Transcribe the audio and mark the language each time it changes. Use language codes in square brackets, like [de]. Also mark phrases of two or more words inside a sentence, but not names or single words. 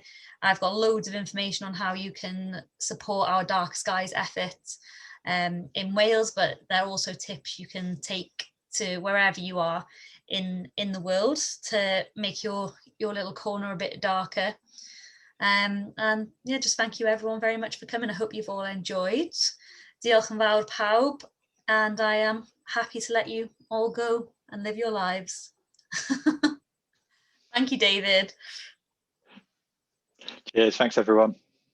[en] I've got loads of information on how you can support our Dark Skies efforts in Wales, but there are also tips you can take to wherever you are in the world to make your little corner a bit darker. And yeah, just thank you everyone very much for coming. I hope you've all enjoyed. [cy] Diolch yn fawr pawb, [en] and I am happy to let you all go and live your lives. Thank you, David. Cheers, thanks everyone.